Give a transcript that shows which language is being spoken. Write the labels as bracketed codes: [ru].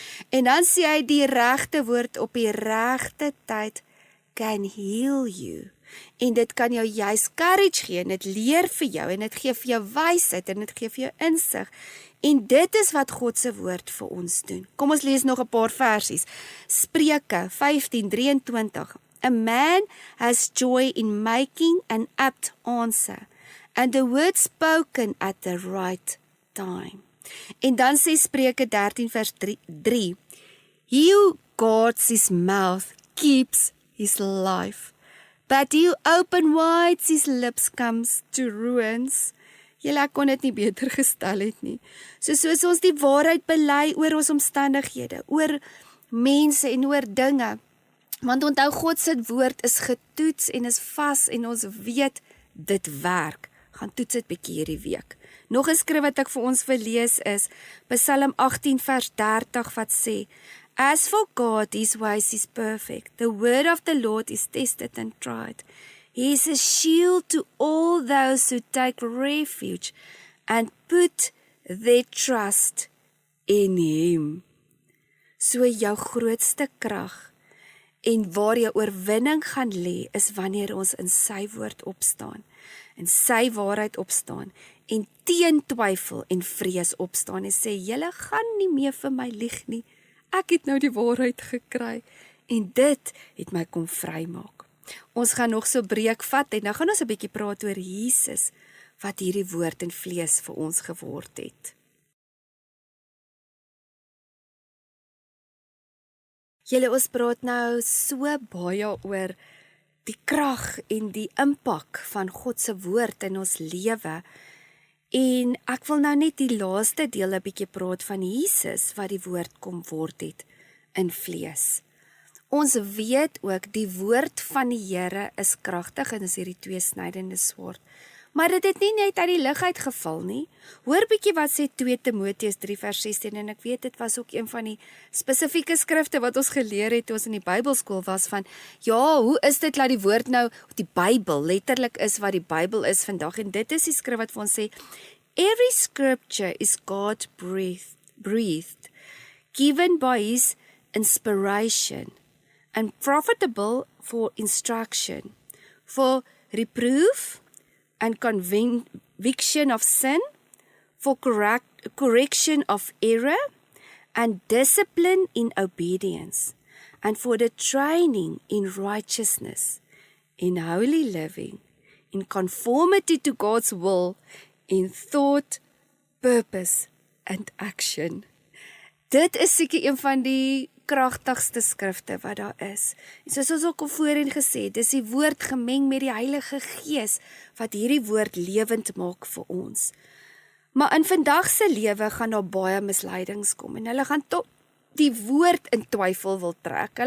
[af] En dan sê hy, die regte woord op die regte tyd [en] can heal you. [af] En dit kan jou juist courage gee, en dit leer vir jou, en dit gee vir jou wysheid, en dit gee vir jou insig. En dit is wat God se woord vir ons doen. Kom ons lees nog 'n paar versies. Spreuke 15:23. [en] A man has joy in making an apt answer, and the word spoken at the right time. [af] En dan sê Spreuke 13 vers 3. [en] He who guards his mouth keeps his life, but he who open wide his lips comes to ruins. [af] Julle, ek kon dit nie beter gestel het nie. Soos ons die waarheid bely oor ons omstandighede, oor mense en oor dinge. Want onthou, God se woord is getoets en is vas en ons weet dit werk. Gaan toets dit bietjie hierdie week. Nog 'n skrif wat ek vir ons wil lees is Psalm 18 vers 30 wat sê, [en] As for God, his ways is perfect. The word of the Lord is tested and tried. He is a shield to all those who take refuge and put their trust in him. [af] So jou grootste krag en waar jou oorwinning gaan lê, is wanneer ons in sy woord opstaan, in sy waarheid opstaan, en teen twyfel en vrees opstaan, en sê, julle gaan nie meer vir my lieg nie, ek het nou die waarheid gekry, en dit het my kom vrymaak. Ons gaan nog so breek vat, en dan gaan ons 'n bietjie praat oor Jesus, wat hierdie woord in vlees vir ons geword het. Julle, ons praat nou so baie oor die krag en die impak van God se woord in ons lewe. En ek wil nou net die laaste deel 'n bietjie praat van Jesus wat die woord kom word het in vlees. Ons weet ook die woord van die Here is kragtig en is hierdie tweesnydende swaard. Maar dit het nie net uit die lug uitgeval nie. Hoor bietjie wat sê 2 Timoteus 3 vers 16 en ek weet dit was ook een van die spesifieke skrifte wat ons geleer het toe ons in die Bybelskool was van ja, hoe is dit dat die woord nou die Bybel letterlik is wat die Bybel is vandag en dit is die skrif wat vir ons sê [en] every scripture is God breathed given by his inspiration and profitable for instruction for reproof and conviction of sin, for correction of error, and discipline in obedience, and for the training in righteousness, in holy living, in conformity to God's will, in thought, purpose and action. [af] Dit is seker een van die kragtigste skrifte wat daar is. En soos ons ook al voorheen gesê, dis die woord gemeng met die Heilige Gees, wat hierdie woord lewend maak vir ons. Maar in vandag se lewe gaan daar baie misleidings kom, en hulle gaan tot die woord in twyfel wil trek.